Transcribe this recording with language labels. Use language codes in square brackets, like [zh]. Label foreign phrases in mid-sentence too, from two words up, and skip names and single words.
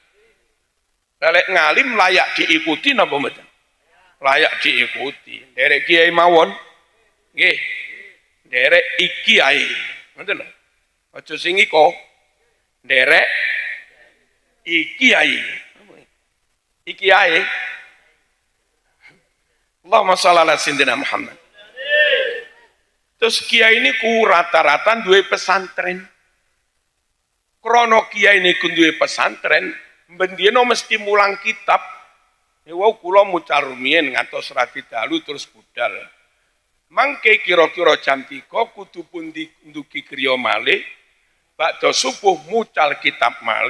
[jv] Lek ngalim [id] layak diikuti [jv] napa mboten? [id] Layak diikuti. [jv] Derek kiai mawon. Nggih. Derek iki ae. Ngoten lho. Aja sing iko. Derek iki ae. Iki ae. [ar] اللهم صل على سيدنا محمد. [jv] Terus kiai niku rata-rata duwe pesantren. Krono kiai niku duwe pesantren, bendino mesti mulang kitab. Wau kula mucal rumiyin ngantos radi dalu terus budal. Mangke kira-kira jam 3 kudu pun ndugi griya malih, bakda subuh mucal kitab malih.